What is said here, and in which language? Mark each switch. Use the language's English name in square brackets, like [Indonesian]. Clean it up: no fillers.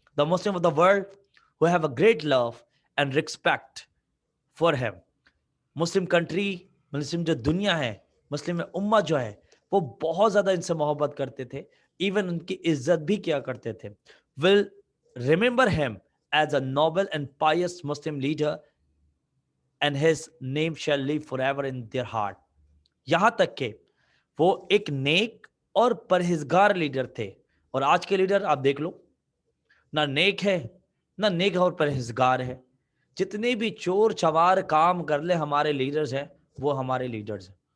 [English] The Muslim of the world who have a great love and respect for him. [Urdu] Muslim country, مسلم جو دنیا ہے, مسلم امہ جو ہے, وہ بہت زیادہ ان سے محبت کرتے تھے, ایون ان کی عزت بھی کیا کرتے تھے. [English] Will remember him as a noble and pious Muslim leader and his name shall live forever in their heart. [Urdu] یہاں تک کہ وہ ایک نیک اور پرہیزگار لیڈر تھے. اور آج کے لیڈر آپ دیکھ لو, نہ نیک ہے, نہ نیک اور پرہیزگار ہے. جتنے بھی چور چوار کام کر لے ہمارے لیڈرز ہیں, وہ ہمارے لیڈرز ہیں.